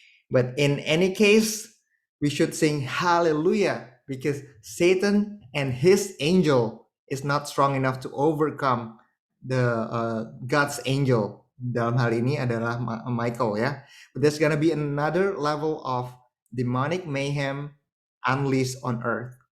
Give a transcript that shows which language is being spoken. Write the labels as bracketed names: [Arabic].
[English] But in any case, we should sing hallelujah because Satan and his angel is not strong enough to overcome the God's angel. [Indonesian] Dalam hal ini adalah Michael ya. [English] But there's gonna be another level of demonic mayhem unleashed on earth.